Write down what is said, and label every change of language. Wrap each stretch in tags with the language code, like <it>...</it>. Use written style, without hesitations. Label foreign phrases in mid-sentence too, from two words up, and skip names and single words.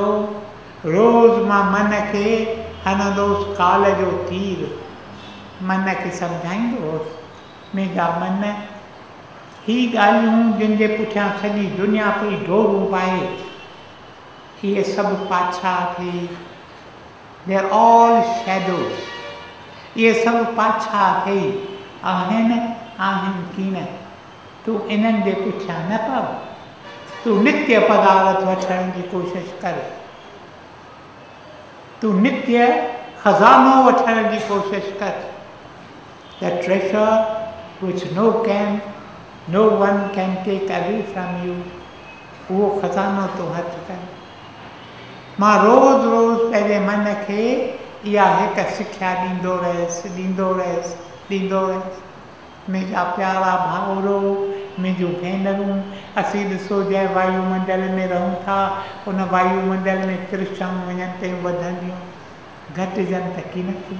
<sd>रोज़ मां मन खे हणंदोसि काल जो तीर, मन खे सम्झाईंदो हुउसि, मुंहिंजा मन ही ॻाल्हियूं जिन जे पुठियां सॼी दुनिया पई डोरूं पाए, इहे सभु पाछा थी,</sd> <en>They are all shadows,</en> <sd>इहे सभु पाछा थी आहिनि, आहिनि की न। तूं इन्हनि जे पुठियां न पव, तूं नित्य पदार्थ वठण जी कोशिशि कर, तूं नित्य खज़ानो वठण जी कोशिशि कर।</sd> <en>The treasure which no one can take away from you,</en> <sd>उहो खज़ानो तूं हथु कर। मां रोज़ रोज़ पंहिंजे मन खे इहा हिकु सिख्या ॾींदो रहियसि, ॾींदो रहियसि, ॾींदो रहियसि। मुंहिंजा प्यारा भाउरो, मुंहिंजूं भेनरूं, असीं ॾिसो जंहिं वायुमंडल में रहूं था, उन वायुमंडल में तृष्णाऊं वञनि पियूं वधंदियूं, घटिजनि त की नथियूं।</sd>